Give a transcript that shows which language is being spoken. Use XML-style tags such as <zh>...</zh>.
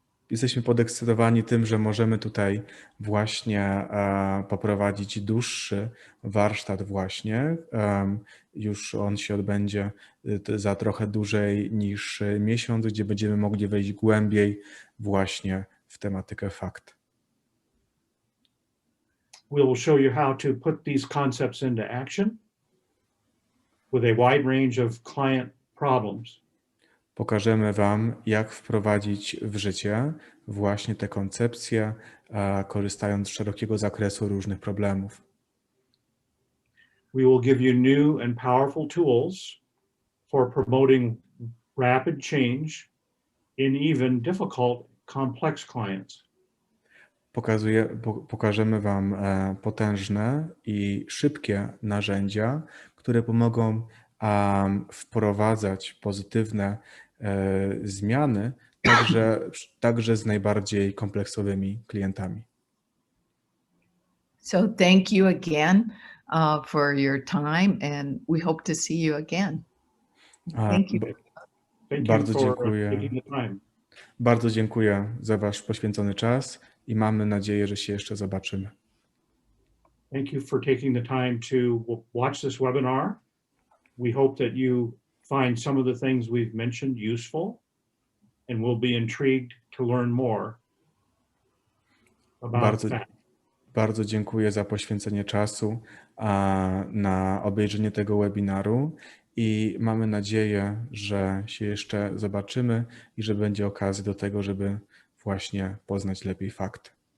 <pl>Jesteśmy podekscytowani tym, że możemy tutaj właśnie poprowadzić dłuższy warsztat właśnie. Już on się odbędzie za trochę dłużej niż miesiąc, gdzie będziemy mogli wejść głębiej właśnie w tematykę fakt.</pl> <en>We will show you how to put these concepts into action with a wide range of client problems.</en> <pl>Pokażemy Wam, jak wprowadzić w życie właśnie te koncepcje, korzystając z szerokiego zakresu różnych problemów.</pl> <en>We will give you new and powerful tools for promoting rapid change in even difficult, complex clients.</en> <pl>Pokażemy Wam potężne i szybkie narzędzia, które pomogą wprowadzać pozytywne zmiany także z najbardziej kompleksowymi klientami.</pl> <en>So thank you again for your time, and we hope to see you again. Thank you. Thank you</en> <pl>Bardzo</pl> <en>for</en> <pl>dziękuję.</pl> <en>taking the time.</en> <pl>Bardzo dziękuję za Wasz poświęcony czas i mamy nadzieję, że się jeszcze zobaczymy.</pl> <en>Thank you for taking the time to watch this webinar. We hope that you find some of the things we've mentioned useful and will be intrigued to learn more about that.</en> <pl>Bardzo dziękuję za poświęcenie czasu na obejrzenie tego webinaru i mamy nadzieję, że się jeszcze zobaczymy i że będzie okazja do tego, żeby właśnie poznać lepiej fakty.</pl>